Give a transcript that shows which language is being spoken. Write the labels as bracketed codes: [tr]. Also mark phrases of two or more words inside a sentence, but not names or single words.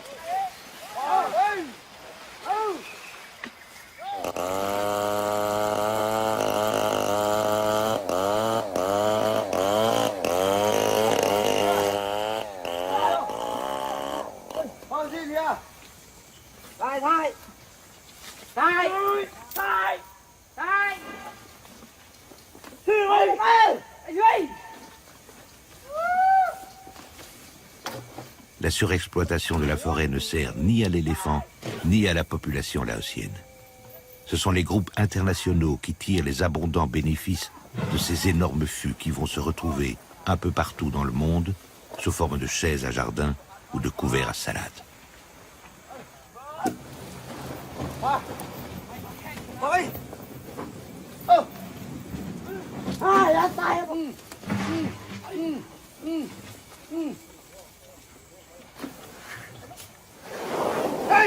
[vi] Ơi. Ô. Con gì kìa? Thay, thay. Thay. Thay. Thay. Ơi, ơi. Anh Duy. [fr] La surexploitation de la forêt ne sert ni à l'éléphant, ni à la population laotienne. Ce sont les groupes internationaux qui tirent les abondants bénéfices de ces énormes fûts qui vont se retrouver un peu partout dans le monde, sous forme de chaises à jardin ou de couverts à salade. [vi] Ơi. Ô. À, đã tay. Hey!